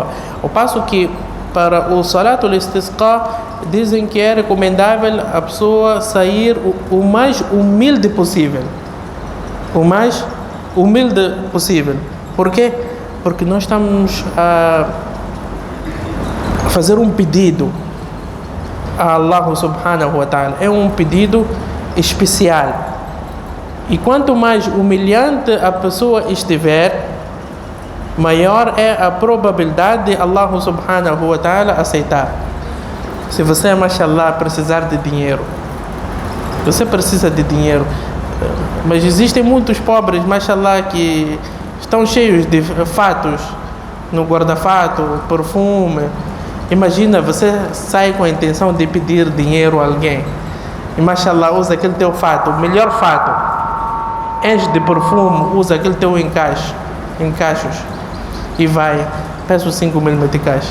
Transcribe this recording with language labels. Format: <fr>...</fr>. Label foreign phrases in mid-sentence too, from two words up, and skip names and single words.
<pt>Ao passo que para o Salatul Istisqa dizem que é recomendável a pessoa sair o mais humilde possível. O mais humilde possível. Por quê? Porque nós estamos a fazer um pedido a Allah</pt> <ar>سبحانه وتعالى.</ar> <pt>É um pedido especial. E quanto mais humilhante a pessoa estiver, maior é a probabilidade de Allah</pt> <ar>سبحانه وتعالى</ar> <pt>aceitar. Se você, mashallah, precisar de dinheiro, você precisa de dinheiro, mas existem muitos pobres, mashallah, que estão cheios de fatos no guarda-fato, perfume. Imagina, você sai com a intenção de pedir dinheiro a alguém e, mashallah, usa aquele teu fato, o melhor fato, enche de perfume, usa aquele teu encaixos e vai, peço 5.000 meticais.</pt>